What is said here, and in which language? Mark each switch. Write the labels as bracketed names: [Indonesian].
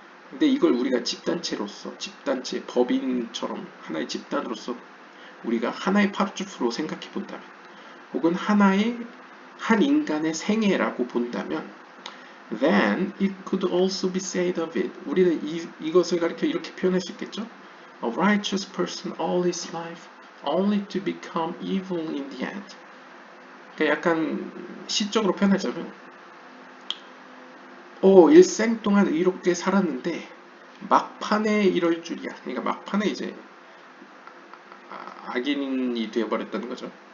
[Korean] 근데 이걸 우리가 집단체로서, 집단체, 법인처럼 하나의 집단으로서 우리가 하나의 파르주프로 생각해 본다면, 혹은 한 인간의 생애라고 본다면, [English] then it could also be said of it. [Korean] 우리는 이것을 가리켜 이렇게 표현할 수 있겠죠. [English] A righteous person all his life, only to become evil in the end. [Korean] 그러니까 약간 시적으로 표현하자면, 일생 동안 의롭게 살았는데 막판에 이럴 줄이야. 그러니까 막판에 이제 악인이 되어버렸다는 거죠.